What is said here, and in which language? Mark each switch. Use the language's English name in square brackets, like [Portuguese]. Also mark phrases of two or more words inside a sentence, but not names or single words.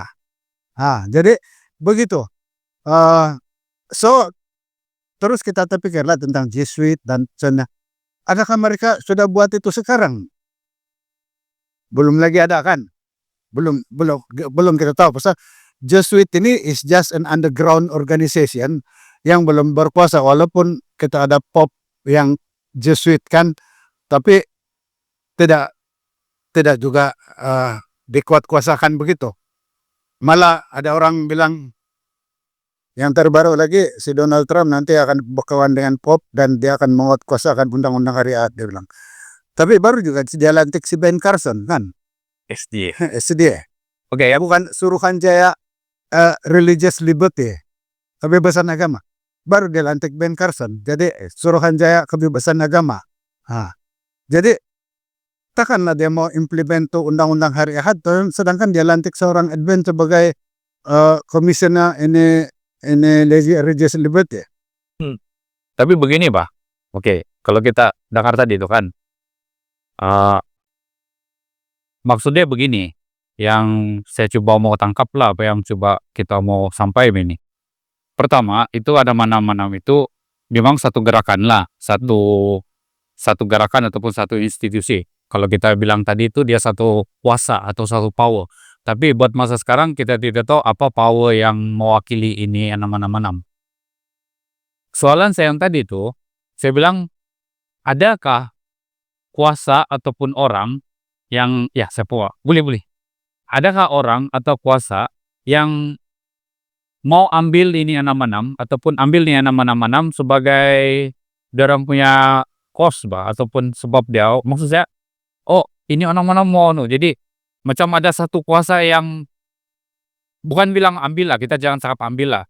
[Malay] Jadi begitu. So terus kita terpikirlah tentang Jesuit dan sana. Adakah mereka sudah buat itu sekarang? Belum lagi ada kan? Belum kita tahu. Pasal Jesuit ini [English] is just an underground organization [Malay] yang belum berkuasa, walaupun kita ada Pop yang Jesuit kan, tapi tidak juga dikuat-kuasakan begitu. Malah ada orang bilang yang terbaru lagi si Donald Trump nanti akan berkawan dengan Pop dan dia akan menguatkuasakan undang-undang syariat, dia bilang. Tapi baru juga dia lantik si Ben Carson kan. SD. SDA. Oke, ya. Bukan Suruhanjaya [English] Religious Liberty, [Malay] kebebasan agama. Baru dia lantik Ben Carson. Jadi Suruhanjaya kebebasan agama. Jadi takkanlah dia mau implement undang-undang syariat, sedangkan dia lantik seorang Advent sebagai komisioner ini [English] religious liberty. [Malay] Tapi begini, Pak. Oke, kalau kita dengar tadi itu kan, maksudnya begini, yang saya coba mau tangkap lah, apa yang coba kita mau sampaikan ini. Pertama, itu ada mana-mana itu memang satu gerakan lah, satu gerakan ataupun satu institusi. Kalau kita bilang tadi itu dia satu kuasa atau satu power. Tapi buat masa sekarang kita tidak tahu apa power yang mewakili ini 666. Soalan saya yang tadi itu, saya bilang, adakah kuasa ataupun orang yang, ya saya boleh. Adakah orang atau kuasa yang mau ambil ini 666 ataupun ambil ini 666 sebagai orang punya kos ataupun sebab dia, maksud saya, ini 666 mau jadi macam ada satu kuasa yang bukan bilang ambil lah, kita jangan cakap ambil lah.